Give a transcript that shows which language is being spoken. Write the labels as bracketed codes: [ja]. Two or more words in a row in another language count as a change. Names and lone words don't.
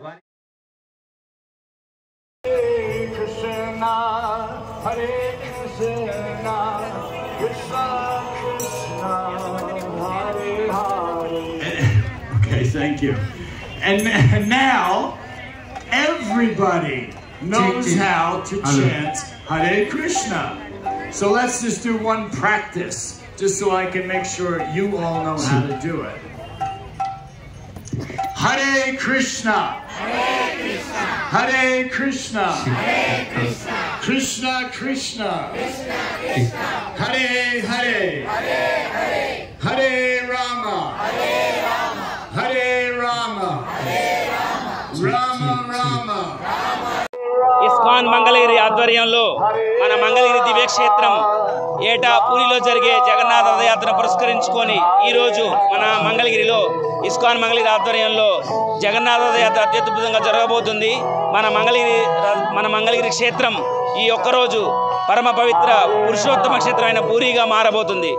[sa] कृष्ण हरे कृष्ण कृष्ण कृष्ण हरे हरे. [en] Okay, thank you. And now everybody knows how to chant [sa] हरे कृष्ण. [en] So let's just do one practice, just so I can make sure you all know how to do it. [sa] हरे कृष्ण, हरे कृष्ण, हरे कृष्ण, हरे कृष्ण, कृष्ण कृष्ण, कृष्ण कृष्ण, हरे हरे, हरे हरे, हरे राम, हरे राम, हरे राम, हरे राम, राम राम. [te] ఇస్కాన్ మంగళగిరి ఆధ్వర్యంలో మన మంగళగిరి దివ్యక్షేత్రం ఏటా పూరిలో జరిగే జగన్నాథ రథయాత్రను పురస్కరించుకొని ఈరోజు మన మంగళగిరిలో ఇస్కాన్ మంగళగిరి ఆధ్వర్యంలో జగన్నాథ రథయాత్ర అత్యద్భుతంగా జరగబోతుంది. మన మంగళగిరి క్షేత్రం ఈ ఒక్కరోజు పరమ పవిత్ర పురుషోత్తమ క్షేత్రమైన పూరిగా మారబోతుంది.